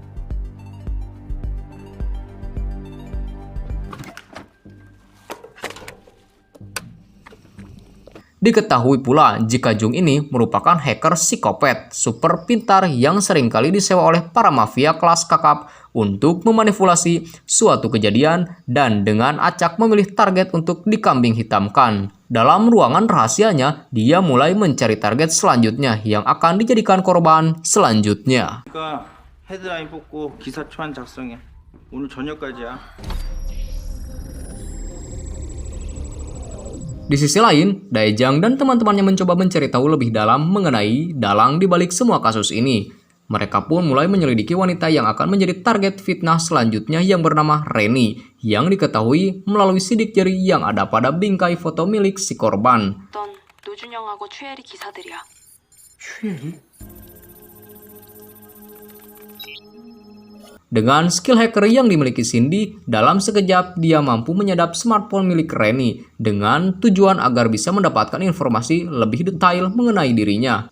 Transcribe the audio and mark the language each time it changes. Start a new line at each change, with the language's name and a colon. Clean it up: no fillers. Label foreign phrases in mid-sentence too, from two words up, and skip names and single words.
Indonesian: Diketahui pula jika Jung ini merupakan hacker psikopat super pintar yang seringkali disewa oleh para mafia kelas kakap untuk memanipulasi suatu kejadian dan dengan acak memilih target untuk dikambing hitamkan. Dalam ruangan rahasianya, dia mulai mencari target selanjutnya yang akan dijadikan korban selanjutnya.
Korean: 그러니까 헤드라인 뽑고 기사 초안 작성해. 오늘 저녁까지야.
Indonesian: Di sisi lain, Daejang dan teman-temannya mencoba mencari tahu lebih dalam mengenai dalang di balik semua kasus ini. Mereka pun mulai menyelidiki wanita yang akan menjadi target fitnah selanjutnya yang bernama Reni, yang diketahui melalui sidik jari yang ada pada bingkai foto milik si korban.
Korean: 어떤 노준영하고 최혜리 기사들이야.
Indonesian: Dengan
English: skill hacker
Indonesian: yang dimiliki Cindy, dalam sekejap dia mampu menyadap smartphone milik Reni dengan tujuan agar bisa mendapatkan informasi lebih detail mengenai dirinya.